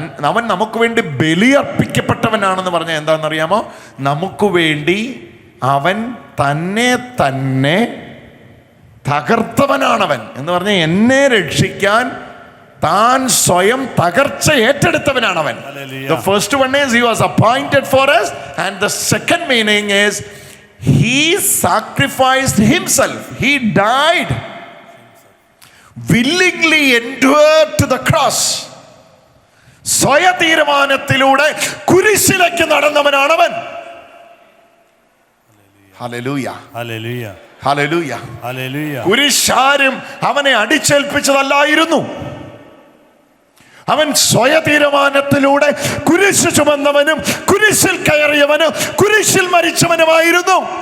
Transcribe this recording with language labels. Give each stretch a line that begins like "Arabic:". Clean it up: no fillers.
Malayalam: അവൻ നമുക്ക് വേണ്ടി ബലിയർപ്പിക്കപ്പെട്ടവനാണെന്ന് പറഞ്ഞാൽ എന്താണെന്നറിയാമോ? നമുക്ക് വേണ്ടി അവൻ തന്നെ തകർത്തവനാണവൻ എന്ന് പറഞ്ഞാൽ എന്നെ രക്ഷിക്കാൻ താൻ സ്വയം തകർച്ച ഏറ്റെടുത്തവനാണവൻ.
English: The first one is he was appointed for us, and the second meaning is he sacrificed himself. He died, willingly endured to the cross.
Malayalam: സ്വയ തീരുമാനത്തിലൂടെ കുരിശിലേക്ക് നടന്നവനാണവൻ. Hallelujah, hallelujah, hallelujah, hallelujah. കുരിശാരും അവനെ അടിച്ചേൽപ്പിച്ചതല്ലായിരുന്നു. അവൻ സ്വയ തീരുമാനത്തിലൂടെ കുരിശ് ചുമന്നവനും കുരിശിൽ കയറിയവനും കുരിശിൽ മരിച്ചവനുമായിരുന്നു.